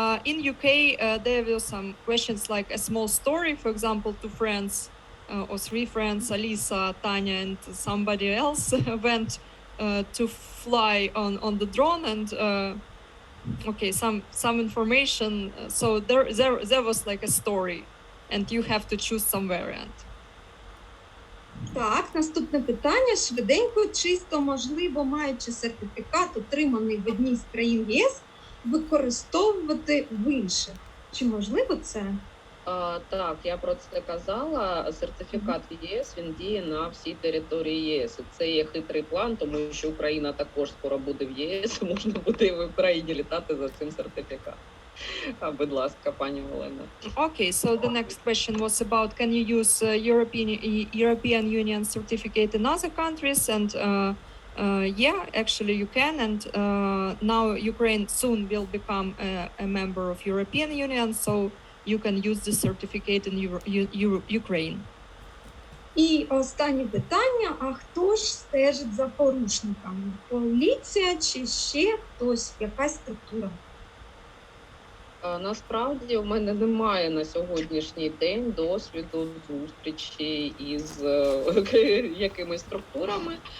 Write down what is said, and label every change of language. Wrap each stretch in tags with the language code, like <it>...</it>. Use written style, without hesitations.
<en>In UK, there were some questions like a small story, for example, 2 friends or 3 friends, Alisa, Tanya, and somebody else went to fly on the drone and okay, some information. So there was like a story, and you have to choose some variant.</en> <uk>Так, наступне питання. Швиденько, чисто можливо, маючи сертифікат, отриманий в одній з країн ЄС, використовувати в інших. Чи можливо це? Так, я про це казала. Сертифікат ЄС, він діє на всій території ЄС. Це є хитрий план, тому що Україна також скоро буде в ЄС, можна буде в Україні літати за цим сертифікатом. Будь ласка, пані Олена.</uk> <en>Okay, so the next question was about, can you use European Union certificate in other countries? And yeah, actually you can. And now Ukraine soon will become a member of European Union, so you can use the certificate in Ukraine.</en> <uk>І останнє питання, а хто ж стежить за порушниками? Поліція чи ще хтось, якась структура? Насправді у мене немає на сьогоднішній день досвіду зустрічі із якимись структурами.</uk>